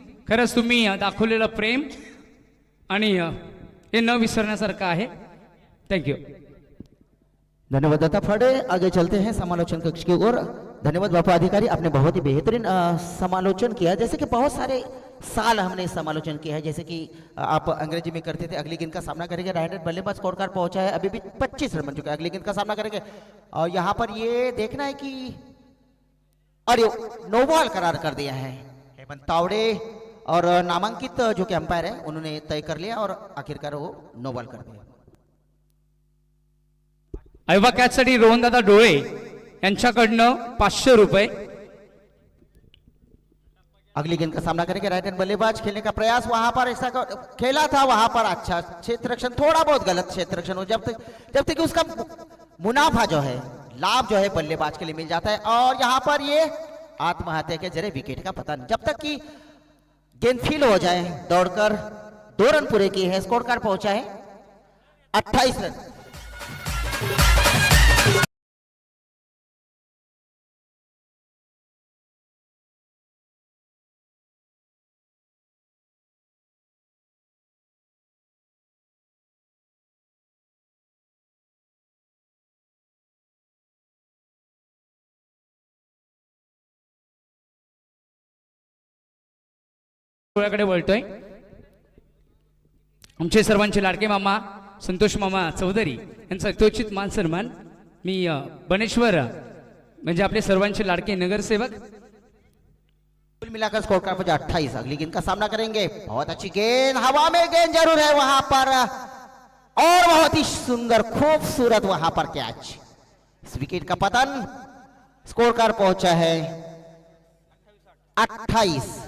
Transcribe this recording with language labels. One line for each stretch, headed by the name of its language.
Marathi: खरंच तुम्ही दाखवलेलं प्रेम आणि हे न विसरण्यासारखं आहे.
English: Thank you.
Marathi: धन्यवाद दत्ता फड़े.
Hindi: आगे चलते हैं समालोचन कक्ष की ओर. धन्यवाद बापू अधिकारी, आपने बहुत ही बेहतरीन समालोचन किया. जैसे कि बहुत सारे साल हमने समालोचन किया है. जैसे कि आप अंग्रेजी में करते थे. अगली गेंद का सामना करेंगे. राइट हैंड बल्लेबाज स्कोर कार्ड पहुंचा है. अभी भी 25 रन बन चुका है. अगली गेंद का सामना करेंगे. और यहाँ पर ये देखना है कि अरे नो बॉल करार कर दिया है हेमंत तावड़े, और नामांकित जो कि अंपायर है उन्होंने तय कर लिया और आखिरकार वो नो बॉल कर दिया.
Marathi: ऐवा कॅचसाठी रोहनदादा डोळे यांच्याकडनं 500 रुपये.
Hindi: अगली गेंद का सामना करेंगे. राइट हैंड बल्लेबाज खेलने का प्रयास, वहां पर ऐसा खेला था, वहां पर अच्छा क्षेत्र रक्षण, थोड़ा बहुत गलत क्षेत्र रक्षण हो. जब तक कि उसका मुनाफा जो है, लाभ जो है बल्लेबाज के लिए मिल जाता है. और यहां पर ये आत्महत्या के जरिए विकेट का पता नहीं. जब तक कि गेंद फील हो जाए, दौड़कर 2 रन पूरे किए हैं. स्कोर कार्ड पहुंचा है 28 रन.
Marathi: डोळ्याकडे वळतोय. आमचे सर्वांचे लाडके मामा संतोष मामा चौधरी यांचा यथोचित मान सन्मान. मी बनेश्वर म्हणजे आपले सर्वांचे लाडके नगरसेवक.
Hindi: कुल मिलाकर स्कोर कार्ड पर 28. अगली गेंद का सामना करेंगे. बहुत अच्छी गेंद, हवा में गेंद जरूर है वहां पर, और बहुत ही सुंदर खूबसूरत वहां पर कैच. इस विकेट का पतन. स्कोर कार्ड पहुंचा है 28.